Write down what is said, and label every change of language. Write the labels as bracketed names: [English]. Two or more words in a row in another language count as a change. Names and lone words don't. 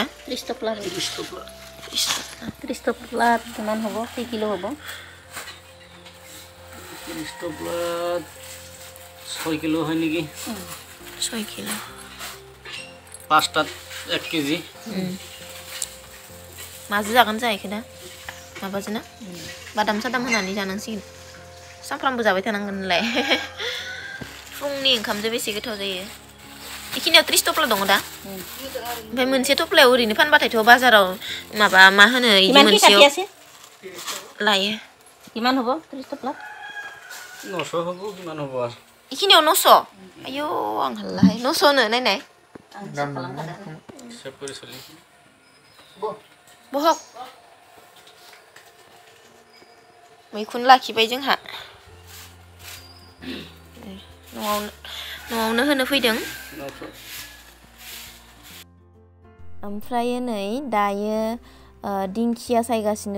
[Assamese] 30 টপলা কিমান হ'ব কি কিলো হ'ব 30 টপলা 6 কিলো হয় নেকি 6 কিলো পাঁচটাত 1 কেজি [Bodo] माजो जागोन जाहैखो दा माबाजों ना बादाम सादाम होनानै जानांसिगोन सामफ्रामबो जाबाय थानांगोनलाय फुंनि ओंखामजों बेसे गोथाव जायो इखिनियाव 30 टपला दङ दा ओमफ्राय मोनसे टपलायाव ओरैनो फानबाथायथ' बाजाराव माबा मा होनो इदि मोनसेयाव लायो [Assamese] किमान হ'ব 30 टपला 900 হ'ব किमान হ'ব [Bodo] इखिनियाव 900 आयौ आं हल्लाय 900 नो नायनाय सेपरि सलि बहक मैखुन लाखिबाय जोंहा न'आवनो होनो फैदों ओमफ्राय नै दायो दिंखिया सायगासिनो